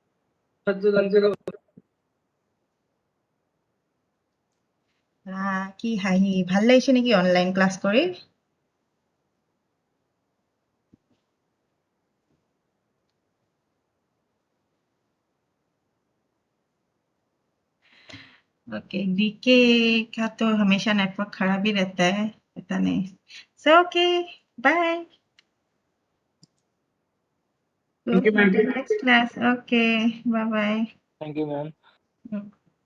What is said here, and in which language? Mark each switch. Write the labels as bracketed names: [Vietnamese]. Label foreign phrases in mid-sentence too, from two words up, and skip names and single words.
[Assamese] কি হাঁহি ভাল লাগিছে নেকি অনলাইন ক্লাছ কৰি? [Hindi] ओके डीके का तो हमेशा नेटवर्क खराब ही रहता है, पता नहीं. [English] so okay, bye. Thank you, ma'am. next class. okay, bye bye. Thank you, ma'am.